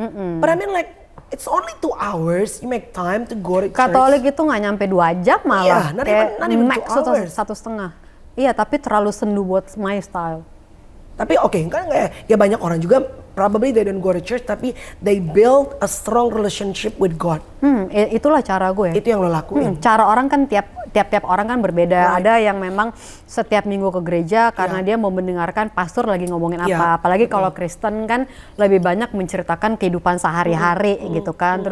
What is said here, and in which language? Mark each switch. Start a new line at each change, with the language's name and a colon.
English: But I mean like it's only 2 hours. You make time to go to church.
Indonesian: Katolik itu nggak nyampe 2 jam malah.
English: Iya, not even 2 hours.
Indonesian: 1,5. Iya, tapi terlalu sendu buat
English: my style.
Indonesian: Tapi oke, kan ya banyak orang juga
English: probably they don't go to church
Indonesian: tapi
English: they build a strong relationship with God.
Indonesian: Itulah cara gue. Itu yang lo lakuin. Cara orang kan tiap orang kan berbeda. Ada yang memang setiap minggu ke gereja karena dia mau mendengarkan pastor lagi ngomongin apa. Apalagi kalau Kristen kan lebih banyak menceritakan kehidupan sehari-hari gitu kan.